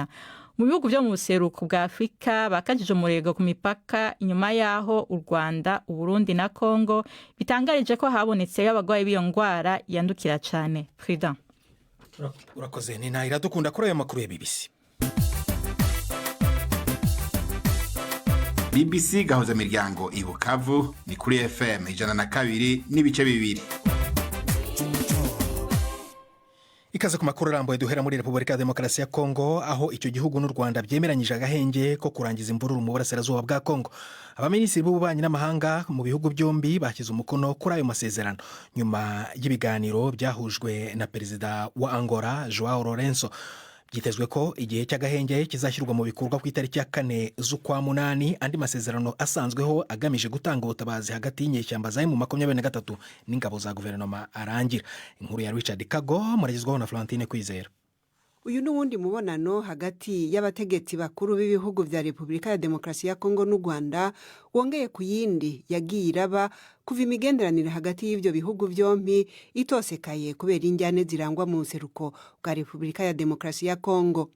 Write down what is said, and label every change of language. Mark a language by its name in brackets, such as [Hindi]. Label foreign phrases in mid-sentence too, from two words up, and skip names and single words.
[Rundi] Mu bihugu byo mu buseruko bwa Afrika bakajije umurego ku mipaka inyuma yaho u Rwanda, Uburundi na Kongo bitangarije ko habonetse abagwayi b'iyo ngwara yandukira cane. [Kinyarwanda] Frida, urakoze. Ni naira dukunda kuri ayo makuru ya BBC. BBC Gahuzamiryango i Bukavu ni kuri FM 102 n'ibice bibiri. Ikaze ku makuru arambuye duhera muri Repubulika ya Demokarasi ya Kongo, aho icyo gihugu n'u Rwanda byemeranyije agahenge ko kurangiza imvururu mu burasirazuba bwa Kongo. Abaminisitiri b'ububanyi n'amahanga mu bihugu byombi bashyize umukono kuri ayo masezerano nyuma y'ibiganiro byahujwe na perezida wa Angola Joao Lourenço. Byitezwe ko igihe cy'agahenge kizashyirwa mu bikorwa ku itariki ya 4 z'ukwa munani. Andi masezerano asanzweho agamije gutanga ubutabazi hagati y'inyeshyamba za M23 n'ingabo za guverinoma arangira. Inkuru ya Richard Kago muragizwaho na Florentine Kwizera. [Rundi] Uyu n'uwundi mubonano hagati y'abategetsi bakuru b'ibihugu vya Repubulika ya Demokarasi ya Kongo n'u Rwanda wongeye ku yindi yagiye iraba kuva imigenderanire hagati y'ivyo bihugu vyompi itosekaye kubera injyane zirangwa mu nseruko bwa Repubulika ya Demokarasi ya Kongo.